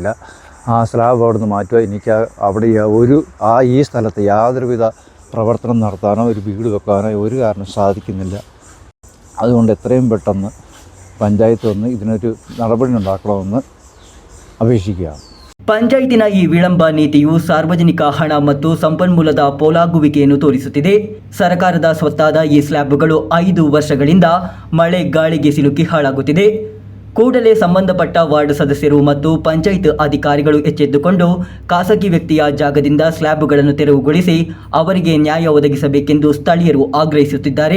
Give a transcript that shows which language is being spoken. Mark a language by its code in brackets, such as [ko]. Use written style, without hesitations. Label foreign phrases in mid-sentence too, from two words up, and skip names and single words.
[ml] ആ സ്ലാബ് അവിടെ നിന്ന് മാറ്റുക, എനിക്ക് അവിടെ ഈ സ്ഥലത്ത് യാതൊരുവിധ പ്രവർത്തനം നടത്താനോ ഒരു വീട് വെക്കാനോ ഒരു കാരണം സാധിക്കുന്നില്ല. അതുകൊണ്ട് എത്രയും പെട്ടെന്ന് പഞ്ചായത്ത് വന്ന് ഇതിനൊരു നടപടി ഉണ്ടാക്കണമെന്ന് അപേക്ഷിക്കുകയാണ്. [kn] ಪಂಚಾಯತಿನ ಈ ವಿಳಂಬ ನೀತಿಯು ಸಾರ್ವಜನಿಕ ಹಣ ಮತ್ತು ಸಂಪನ್ಮೂಲದ ಪೋಲಾಗುವಿಕೆಯನ್ನು ತೋರಿಸುತ್ತಿದೆ. ಸರ್ಕಾರದ ಸ್ವತ್ತಾದ ಈ ಸ್ಲ್ಯಾಬ್ಗಳು 5 ವರ್ಷಗಳಿಂದ ಮಳೆ ಗಾಳಿಗೆ ಸಿಲುಕಿ ಹಾಳಾಗುತ್ತಿದೆ. ಕೂಡಲೇ ಸಂಬಂಧಪಟ್ಟ ವಾರ್ಡ್ ಸದಸ್ಯರು ಮತ್ತು ಪಂಚಾಯತ್ ಅಧಿಕಾರಿಗಳು ಎಚ್ಚೆತ್ತುಕೊಂಡು ಖಾಸಗಿ ವ್ಯಕ್ತಿಯ ಜಾಗದಿಂದ ಸ್ಲ್ಯಾಬ್ಗಳನ್ನು ತೆರವುಗೊಳಿಸಿ ಅವರಿಗೆ ನ್ಯಾಯ ಒದಗಿಸಬೇಕೆಂದು ಸ್ಥಳೀಯರು ಆಗ್ರಹಿಸುತ್ತಿದ್ದಾರೆ.